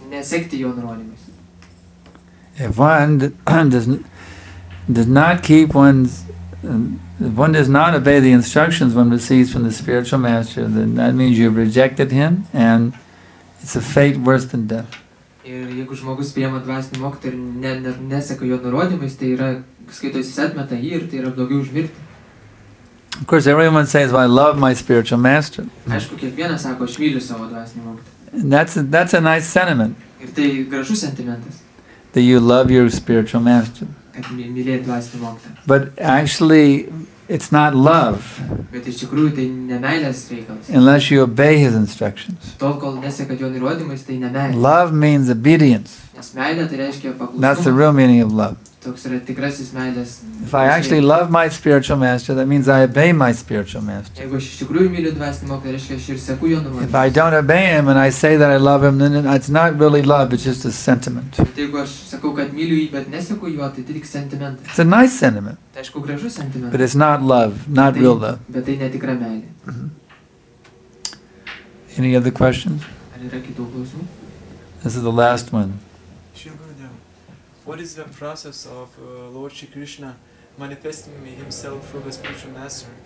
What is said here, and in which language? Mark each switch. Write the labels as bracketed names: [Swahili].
[Lithuanian] Nesekti jo nurodymais. [English] If one does not keep one's, if one does not obey the instructions one receives from the spiritual master, then that means you've rejected him, and it's a fate worse than death. [Lithuanian] Ir jeigu žmogus priima dvasinį mokytoją ir neseka jo nurodymais, tai yra, skaito, jis atmeta jį ir tai yra blogiau už mirtį. [English] Of course, everyone says, well, I love my spiritual master. [Lithuanian] Aišku, kiekvienas sako, aš myliu savo dvasinį mokytoją. [English] And that's a nice sentiment. [Lithuanian] Ir tai gražus sentimentas. [English] That you love your spiritual master. [Lithuanian] Kad mylėt dvasinį mokytoją. [English] But actually, it's not love. [Lithuanian] Bet iš tikrųjų tai ne meilės reikalas. [English] Unless you obey his instructions. [Lithuanian] Tol, kol neseka jo nurodymais, tai ne meilė. [English] Love means obedience. [Lithuanian] Nes meilė tai reiškia paklusnumą. [English] That's the real meaning of love. [Lithuanian] Toks yra tikrasis meilės. [English] If I actually love my spiritual master, that means I obey my spiritual master. [Lithuanian] Jeigu aš iš tikrųjų myliu dvasinį mokytoją, reiškia aš ir seku jo nurodymais. [English] If I don't obey him and I say that I love him, then it's not really love, it's just a sentiment. [Lithuanian] Bet jeigu aš sakau, kad myliu jį, bet neseku jo, tai tik sentimentas. [English] It's a nice sentiment. [Lithuanian] Tai aišku, gražus sentimentas. [English] But it's not love, not real love. [Lithuanian] Bet tai netikra meilė. [English] Any other questions? [Lithuanian] Ar yra kitų klausimų? [English] This is the last one. What is the process of Lord Shri Krishna manifesting himself through the spiritual master?